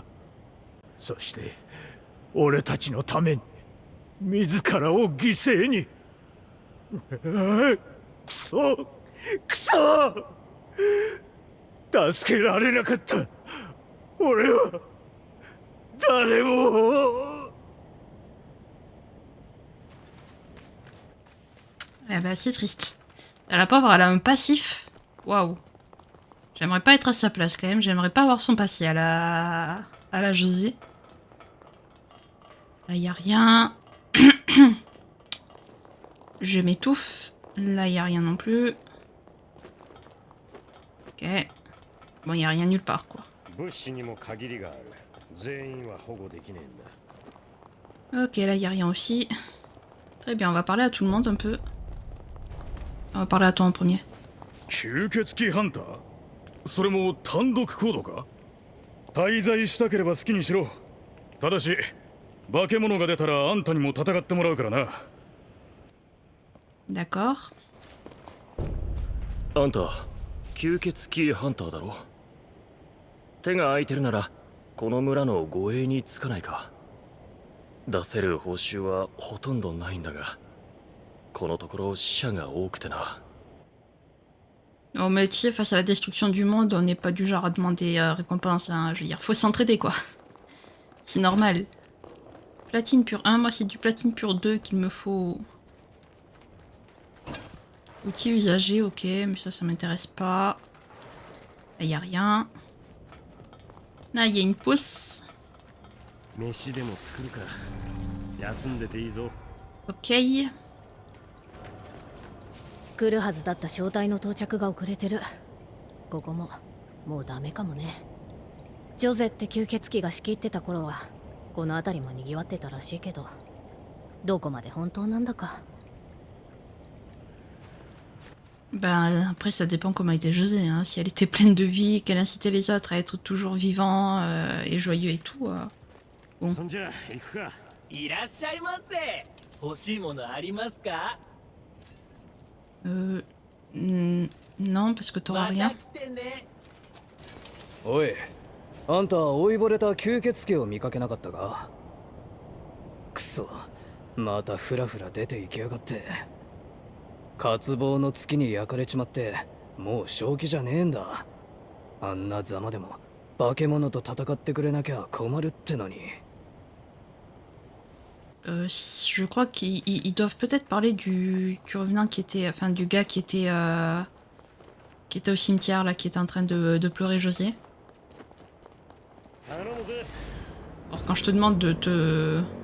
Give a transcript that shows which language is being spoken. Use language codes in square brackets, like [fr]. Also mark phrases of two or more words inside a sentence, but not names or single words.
[ja] そして俺たちのために自らを犠牲に。くそくそ、助けられなかった。俺は誰も。 [fr] Eh bah c'est triste. La pauvre, elle a un passif. Waouh. J'aimerais pas être à sa place quand même. J'aimerais pas avoir son passé à la José. Là, y a rien. Je m'étouffe. Là, y a rien non plus. Ok. Bon, y a rien nulle part, quoi. Ok, là, y a rien aussi. Très bien, on va parler à tout le monde un peu. On va parler à toi en premier. [ja] 吸血鬼ハンター？それも単独行動か？滞在したければ好きにしろ。ただし化け物が出たらあんたにも戦ってもらうからな。 [fr] D'accord. [ja] あんた吸血鬼ハンターだろ。手が空いてるならこの村の護衛につかないか。出せる報酬はほとんどないんだが、このところ死者が多くてな。 [fr] Oh mais tu sais, face à la destruction du monde, on n'est pas du genre à demander récompense, hein. Je veux dire, faut s'entraider quoi. C'est normal. Platine pure 1, moi c'est du platine pure 2 qu'il me faut. Outils usagés, ok, mais ça m'intéresse pas. Là, y a rien. Là, il y a une pousse. Ok. [ja] 来るはずだった招待の到着が遅れてる。ここももうダメかもね。ジョゼって吸血鬼が仕切ってた頃はこの辺りも賑わってたらしいけど、 どこまで本当なんだか。 [fr] Ben, après, ça dépend comment était José. Hein. Si elle était pleine de vie, qu'elle incitait les autres à être toujours vivants et joyeux et tout. Bon. [ja] そんじゃ行くか。いらっしゃいませ。欲しいものありますか？ [fr] Non, parce que t'auras [ja] ま [fr] rien. [ja] た来てね。おい、あんた老いぼれた吸血鬼を見かけなかったか？くそ、またフラフラ出て行きやがって。渇望の月に焼かれちまってもう正気じゃねえんだ。あんなざまでも化け物と戦ってくれなきゃ困るってのに。 [fr] Je crois qu'ils doivent peut-être parler du revenant qui était... Enfin, du gars qui était au cimetière, là, qui était en train de pleurer José. Alors, quand je te demande de te...